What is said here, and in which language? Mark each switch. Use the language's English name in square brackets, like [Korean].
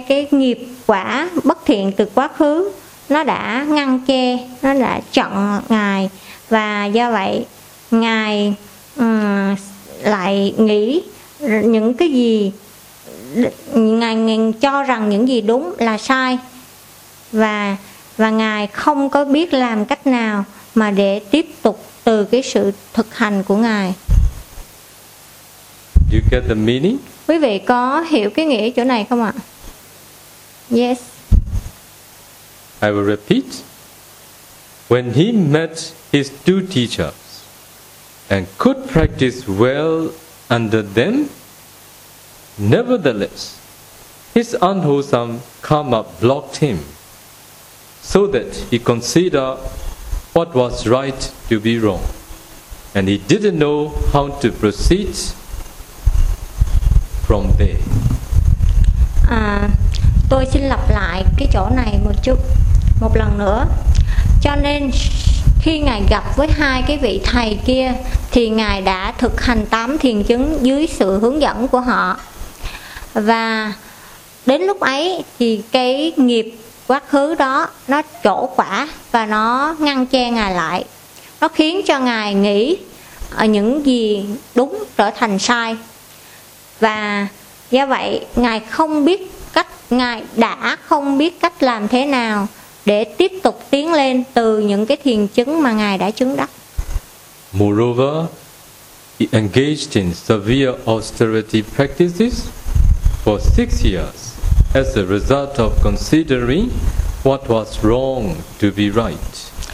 [Vietnamese] nghiệp quả bất thiện từ quá khứ nó đã ngăn che, nó đã chặn Ngài, và do vậy Ngài lại nghĩ những cái gì Ngài cho rằng những gì đúng là sai, và Ngài không có biết làm cách nào mà để tiếp tục từ cái sự thực hành của Ngài. [English] You get the meaning? [Vietnamese] Quý vị có hiểu cái nghĩa chỗ này không ạ? [English] Yes. I will repeat. When he met his two teachers and could practice well under them, nevertheless, his unwholesome karma blocked him, so that he considered what was right to be wrong, and he didn't know how to proceed from there. [Vietnamese] Tôi xin lặp lại cái chỗ này một chút, một lần nữa. Cho nên khi Ngài gặp với hai cái vị thầy kia thì Ngài đã thực hành tám thiền chứng dưới sự hướng dẫn của họ. Và đến lúc ấy thì cái nghiệp quá khứ đó nó trổ quả và nó ngăn che Ngài lại. Nó khiến cho Ngài nghĩ những gì đúng trở thành sai. Và do vậy Ngài không biết cách, Ngài đã không biết cách làm thế nào để tiếp tục tiến lên từ những cái thiền chứng mà Ngài đã chứng đắc. [English] Moreover, he engaged in severe austerity practices for 6 years as a result of considering what was wrong to be right.